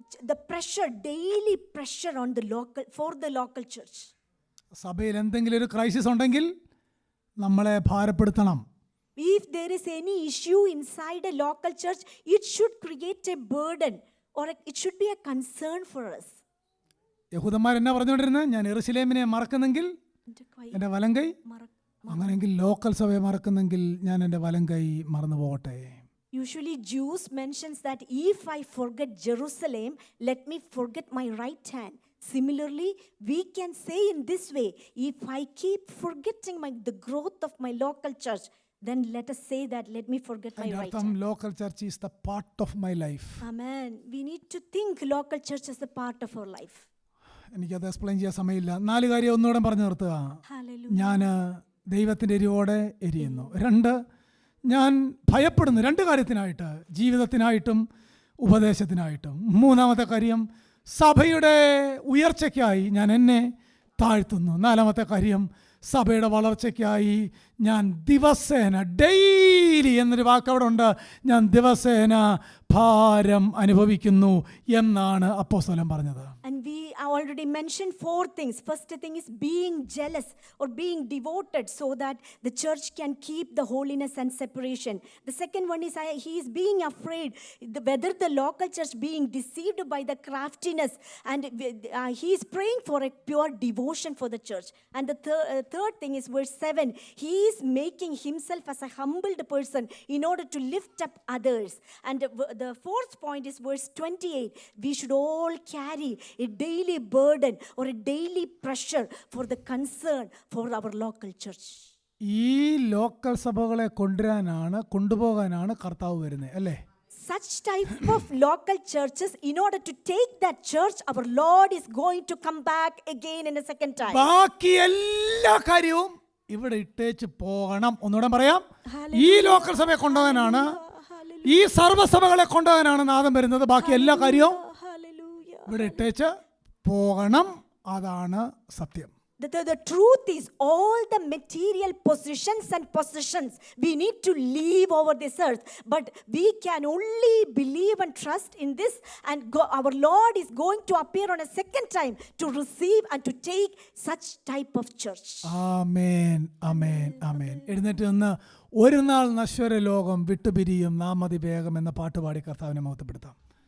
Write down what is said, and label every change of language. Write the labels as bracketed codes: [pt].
[en] The pressure, daily pressure on for the local church. [ml] സഭയിൽ എന്തെങ്കിലും ഒരു ക്രൈസിസ് ഉണ്ടെങ്കിൽ നമ്മളെ ഭാരപ്പെടുത്തണം. [en] If there is any issue inside a local church, it should create a burden or it should be a concern for us. [ml] യഹൂദന്മാർ എന്നാ പറഞ്ഞുകൊണ്ടിരുന്നത്, ഞാൻ യെരൂശലേമിനെ മറക്കുന്നെങ്കിൽ എൻ്റെ വലങ്കൈ, അങ്ങനെയെങ്കിൽ ലോക്കൽ സഭയെ മറക്കുന്നെങ്കിൽ ഞാൻ എൻ്റെ വലങ്കൈ മറന്നു പോകട്ടെ. [en] Usually Jews mentions that if I forget Jerusalem, let me forget my right hand. Similarly, we can say in this way, if I keep forgetting the growth of my local church, then let us say that let me forget my right hand. Local church is the part of my life. Amen. We need to think local church as a part of our life. [ml] എനിക്കത് explain ചെയ്യാൻ സമയമില്ല. 4 കാര്യം ഒന്നുകൂടെ പറഞ്ഞു നിർത്തുക. ഞാൻ ദൈവത്തിൻ്റെ എരിവോടെ എരിയുന്നു. 2, ഞാൻ ഭയപ്പെടുന്നു 2 കാര്യത്തിനായിട്ട്, ജീവിതത്തിനായിട്ടും ഉപദേശത്തിനായിട്ടും. 3ാമത്തെ കാര്യം, സഭയുടെ ഉയർച്ചയ്ക്കായി ഞാൻ എന്നെ താഴ്ത്തുന്നു. 4ാമത്തെ കാര്യം, സഭയുടെ വളർച്ചയ്ക്കായി ഞാൻ ദിവസേന, ഡെയിലി എന്നൊരു വാക്ക് അവിടെ ഉണ്ട്, ഞാൻ ദിവസേന ഭാരം അനുഭവിക്കുന്നു എന്നാണ് അപ്പോസ്തലൻ പറഞ്ഞത്. [en] And we already mentioned 4 things. First thing is being jealous or being devoted so that the church can keep the holiness and separation. The second one is he is being afraid whether the local church being deceived by the craftiness, and he is praying for a pure devotion for the church. And the third thing is verse 7. He is making himself as a humbled person in order to lift up others. And the fourth point is verse 28. We should all carry a daily burden or a daily pressure for the concern for our local church. [ml] ഈ local സഭകളെ കൊണ്ടുപോകാനാണ് കർത്താവ് വരുന്നത്, അല്ലേ? [en] Such type of local churches, in order to take that church, our Lord is going to come back again in a second time. [ml] ബാക്കി എല്ലാ കാര്യവും ഇവിടെ ഇട്ടേച്ച് പോകണം. ഒന്നുകൂടെ പറയാം, ഈ ലോക്കൽ സഭയെ കൊണ്ടുപോകാനാണ്, ഈ സർവ്വസഭകളെ കൊണ്ടുപോകാനാണ് നാദം വരുന്നത്. ബാക്കി എല്ലാ കാര്യവും ഇവിടെ ഇട്ടേച്ച് പോകണം. അതാണ് സത്യം. [en] The truth is, all the material positions and possessions we need to leave over this earth, but we can only believe and trust in this, and our Lord is going to appear on a second time to receive and to take such type of church. [ml] ആമേൻ ആമേൻ ആമേൻ. എഴുന്നേറ്റ് നിന്ന് ഒരു നാൾ നശ്വര ലോകം വിട്ടുപിരിയും നാം അതിവേഗം എന്ന പാട്ടുപാടി കർത്താവിനെ മഹത്വപ്പെടുത്താം.